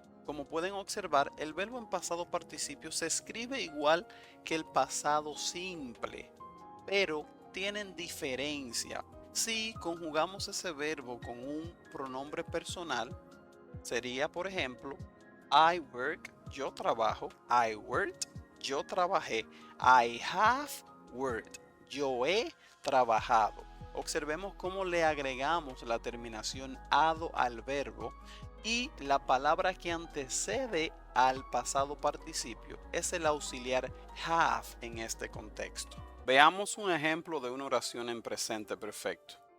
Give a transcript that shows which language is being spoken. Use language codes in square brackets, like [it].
[es] Como pueden observar, el verbo en pasado participio se escribe igual que el pasado simple, pero tienen diferencia. Si conjugamos ese verbo con un pronombre personal, sería, por ejemplo, [en] I work, [es] yo trabajo. [en] I worked, [es] yo trabajé. [en] I have worked, [es] yo he trabajado. Observemos cómo le agregamos la terminación ado al verbo y la palabra que antecede al pasado participio es el auxiliar have en este contexto. Veamos un ejemplo de una oración en presente perfecto.